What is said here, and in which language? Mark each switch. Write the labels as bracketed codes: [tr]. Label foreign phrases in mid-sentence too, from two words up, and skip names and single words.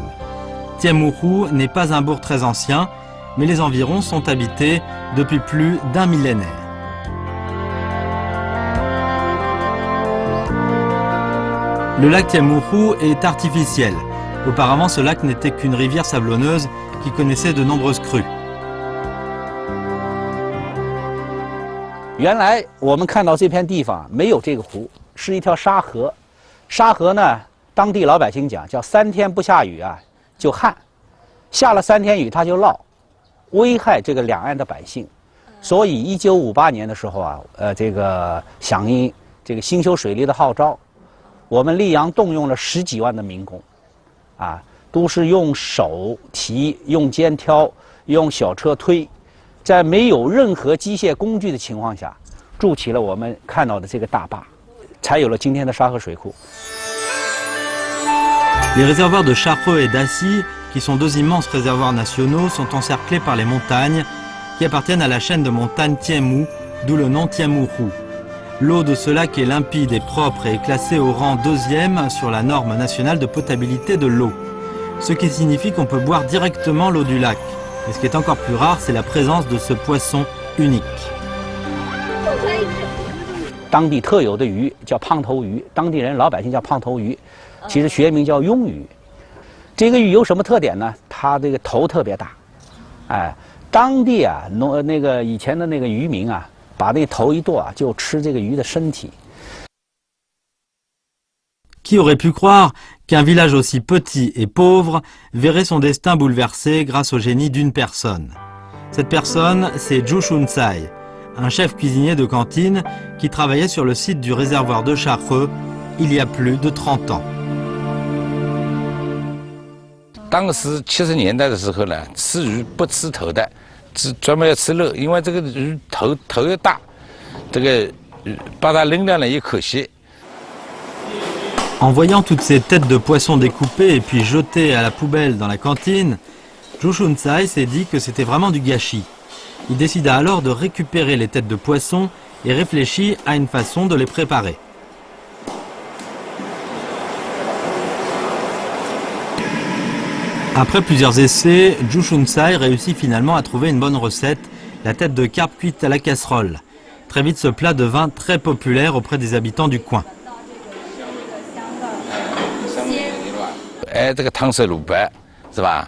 [fr] Tianmu n'est pas un bourg très ancien, mais les environs sont habités depuis plus d'un millénaire. Le lac Tianmu est artificiel. Auparavant, ce lac n'était qu'une rivière sablonneuse qui connaissait de nombreuses crues. [zh] 原来我们看到这片地方没有这个湖，是一条沙河。沙河呢，当地老百姓讲叫3天不下雨啊就旱，下了3天雨它就涝，危害这个两岸的百姓。所以1958年的时候啊，这个响应这个兴修水利的号召，我们溧阳动用了10几万的民工，啊，都是用手提、用肩挑、用小车推。在没有任何机械工具的情况下，筑起了我们看到的这个大坝，才有了今天的沙河水库。 [fr] Les réservoirs de Chareux et d'Assy, qui sont deux immenses réservoirs nationaux, sont encerclés par les montagnes qui appartiennent à la chaîne de montagnes Tianmu, d'où le nom Tianmu-hu. L'eau de ce lac est limpide et propre et est classée au rang 2e sur la norme nationale de potabilité de l'eau, ce qui signifie qu'on peut boire directement l'eau du lac. Et ce qui est encore plus rare, c'est la présence de ce poisson unique. [zh] 当地特有的鱼叫胖头鱼，当地人老百姓叫胖头鱼，其实学名叫鳙鱼。这个鱼有什么特点呢？它这个头特别大，哎，当地啊那个以前的那个渔民啊，把那头一剁啊，就吃这个鱼的身体。 [fr] Qui aurait pu croire qu'un village aussi petit et pauvre verrait son destin bouleversé grâce au génie d'une personne? Cette personne, c'est Zhu Shuncai, un chef cuisinier de cantine qui travaillait sur le site du réservoir de Chareux il y a plus de 30 ans. [zh] 当时70年代的时候呢，吃鱼不吃头的，专门要吃肉，因为这个鱼头又大，这个把它扔掉了也可惜。 [fr] En voyant toutes ces têtes de poissons découpées et puis jetées à la poubelle dans la cantine, Zhu Shuncai s'est dit que c'était vraiment du gâchis. Il décida alors de récupérer les têtes de poissons et réfléchit à une façon de les préparer. Après plusieurs essais, Zhu Shuncai réussit finalement à trouver une bonne recette, la tête de carpe cuite à la casserole. Très vite, ce plat devint très populaire auprès des habitants du coin. [zh] 哎，这个汤色卤白，是吧？